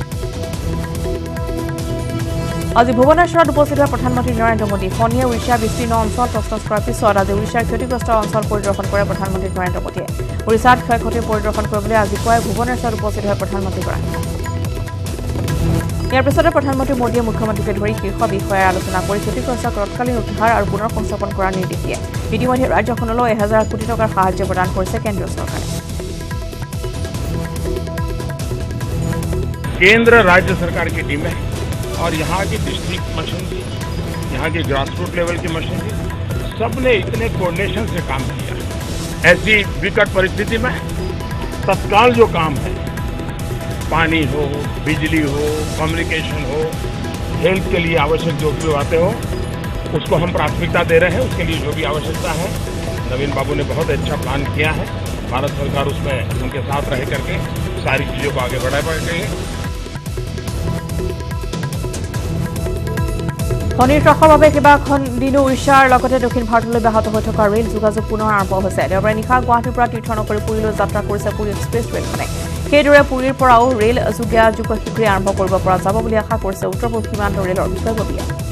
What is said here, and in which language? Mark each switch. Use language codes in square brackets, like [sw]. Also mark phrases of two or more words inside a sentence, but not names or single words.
[as] আজি ভুৱনেশ্বৰত উপস্থিত হয় প্ৰধানমন্ত্ৰী নৰেন্দ্ৰ মোদী ফণীয়ে উৰিষ্যাৰ বিস্তীৰ্ণ অঞ্চল তছনছ কৰাৰ পিছত আজি উৰিষ্যাৰ ক্ষতিগ্ৰস্ত অঞ্চল পৰিদৰ্শন কৰে প্ৰধানমন্ত্ৰী নৰেন্দ্ৰ মোদীয়ে উৰিষ্যাত ক্ষয়ক্ষতি পৰিদৰ্শন কৰিবলৈ আজি পুৱাই ভুৱনেশ্বৰত উপস্থিত হয় প্ৰধানমন্ত্ৰীগৰাকী ইয়াৰ পিছতে প্ৰধানমন্ত্ৰী মোদীয়ে মুখ্যমন্ত্ৰীকে ধৰি শীৰ্ষ বিষয়াৰ আলোচনা কৰি ক্ষতিগ্ৰস্ত তৎকালীন উদ্ধাৰ আৰু পুনৰ সংস্থাপন কৰাৰ নিৰ্দেশ দিয়ে ইতিমধ্যে ৰাজ্যখনলৈ 1000 কোটি টকাৰ সাহায্য প্ৰদান কৰিছে কেন্দ্ৰীয় চৰকাৰে [hi] केंद्र राज्य सरकार की टीमें और यहाँ की [en] district machinery [hi] यहाँ की [en] grassroot level [hi] की मशीनरी सबने इतने कोऑर्डिनेशन से काम किया ऐसी विकट परिस्थिति में तत्काल जो काम है पानी हो बिजली हो कम्युनिकेशन हो हेल्थ के लिए आवश्यक जो भी बातें हो उसको हम प्राथमिकता दे रहे हैं उसके लिए जो भी आवश्यकता है नवीन बाबू ने बहुत अच्छा प्लान किया है भारत सरकार उसमें उनके साथ रह करके सारी चीज़ों को आगे बढ़ा पाएंगे [as] ফণীৰ ত্ৰাসৰ বাবে কেইবাখন দিনো উৰিষ্যাৰ লগতে দক্ষিণ ভাৰতলৈ ব্যাহত হৈ থকা ৰেল যোগাযোগ পুনৰ আৰম্ভ হৈছে দেওবাৰে নিশা গুৱাহাটীৰ পৰা তীৰ্থনগৰী পুৰীলৈ যাত্ৰা কৰিছে পুৰী এক্সপ্ৰেছ ৰেলখনে সেইদৰে পুৰীৰ পৰাও ৰেল যোগাযোগ শীঘ্ৰে আৰম্ভ কৰিব পৰা যাব বুলি আশা কৰিছে উত্তৰ পূব সীমান্ত ৰেলৰ বিষয়ববীয়া